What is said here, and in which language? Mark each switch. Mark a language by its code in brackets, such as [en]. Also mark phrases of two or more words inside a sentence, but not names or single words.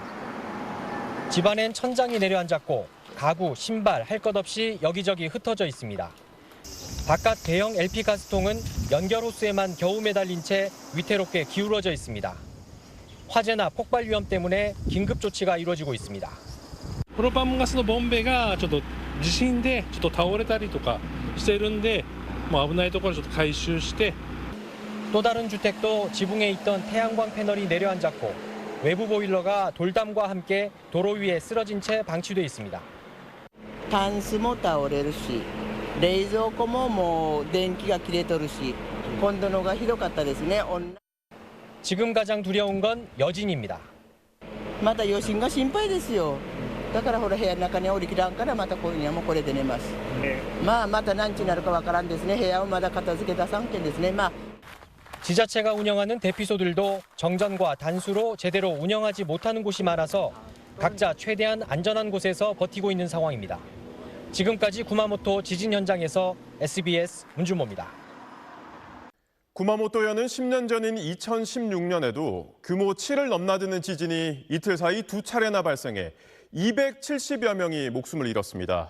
[ko] 집안엔 천장이 내려앉았고 가구, 신발 할 것 없이 여기저기 흩어져 있습니다. 바깥 대형 LP 가스통은 연결 호스에만 겨우 매달린 채 위태롭게 기울어져 있습니다. 화재나 폭발 위험 때문에 긴급 조치가 이루어지고 있습니다. [ja] プロパンガスのボンベがちょっと地震でちょっと倒れたりとかしてるんで、もう危ないところちょっと回収して。 [ko] 또 다른 주택도 지붕에 있던 태양광 패널이 내려앉았고 외부 보일러가 돌담과 함께 도로 위에 쓰러진 채 방치돼 있습니다. [ja] タンスも倒れるし、冷蔵庫ももう電気が切れとるし、今度のがひどかったですね。 [ko] 지금 가장 두려운 건 여진입니다. [ja] また余震が心配ですよ。だからほら部屋の中におりきらんからまたこういうにはもうこれで寝ます。また何時になるかわからんですね。部屋をまだ片付け出さんけんですね。 [ko] 지자체가 운영하는 대피소들도 정전과 단수로 제대로 운영하지 못하는 곳이 많아서 각자 최대한 안전한 곳에서 버티고 있는 상황입니다. 지금까지 구마모토 지진 현장에서 SBS 문준모입니다. 구마모토현은 10년 전인 2016년에도 규모 7을 넘나드는 지진이 이틀 사이 2차례나 발생해 270여 명이 목숨을 잃었습니다.